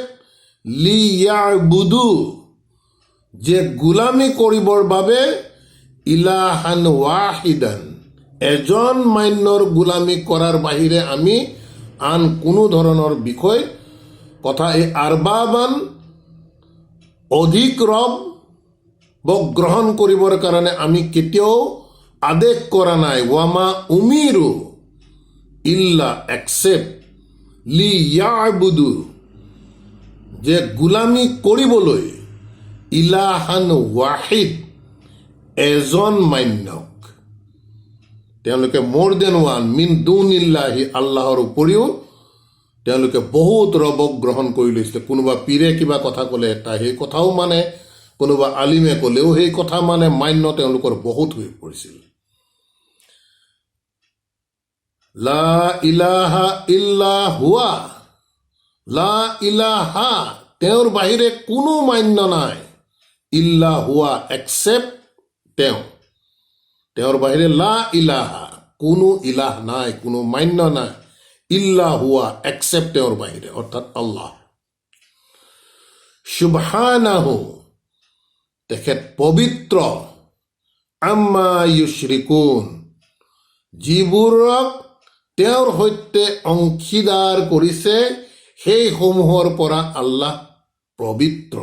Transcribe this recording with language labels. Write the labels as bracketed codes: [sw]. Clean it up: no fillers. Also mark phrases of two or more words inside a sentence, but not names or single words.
[as] লিয়াবুদু, যে গোলামী কৰিবৰ বাবে, [ar] إلها واحدا, [as] এজন মান্যৰ গোলামী কৰাৰ বাহিৰে আমি আন কোনো ধৰণৰ বিষয় কথা, এই আৰবাবান অধিক ৰবক গ্ৰহণ কৰিবৰ কাৰণে আমি কেতিয়াও আদেশ কৰা নাই। [ar] وما أمروا إلا [as] এক্সেপ্ট লিয়াবুদু, যে গোলামী কৰিবলৈ, [ar] إلها واحد, [as] এজন মান্যক, তেওঁলোকে [en] more than one, [ar] من دون الله, [as] আল্লাহৰ উপৰিও তেওঁলোকে বহুত ৰবক গ্ৰহণ কৰি লৈছিলে। কোনোবা পীৰে কিবা কথা ক'লে এটা সেই কথাও মানে, কোনোবা আলিমে ক'লেও সেই কথা মানে, মান্য তেওঁলোকৰ বহুত হৈ পৰিছিল। [ar] لا إله إلا هو، لا إله, [as] তেওঁৰ বাহিৰে কোনো মান্য নাই, [ar] إلا هو, [as] এক্সেপ্ট তেওঁ, তেওঁৰ বাহিৰে [ar] لا إله, [as] কোনো ইলাহ নাই, কোনো মান্য নাই, [ar] إلا هو, [as] এক্সেপ্ট তেওঁৰ বাহিৰে, অৰ্থাৎ আল্লাহ। সুবহানাহু, তেখেত পবিত্ৰ, [ar] عما يشركون, [as] যিবোৰক তেওঁৰ সৈতে অংশীদাৰ কৰিছে সেইসমূহৰ পৰা আল্লাহ পবিত্ৰ।